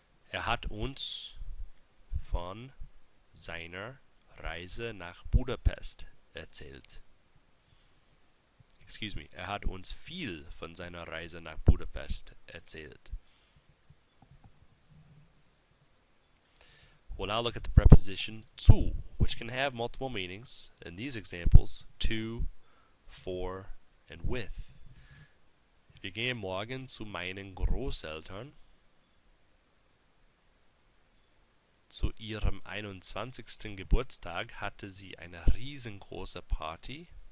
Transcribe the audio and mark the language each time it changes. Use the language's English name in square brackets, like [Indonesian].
[German] Er hat uns von seiner Reise nach Budapest erzählt. Er hat uns viel von seiner Reise nach Budapest erzählt. [English] We'll now look at the preposition zu, which can have multiple meanings. In these examples, to, for, and with. [German] Wir gehen morgen zu meinen Großeltern. Zu ihrem 21. Geburtstag hatte sie eine riesengroße Party.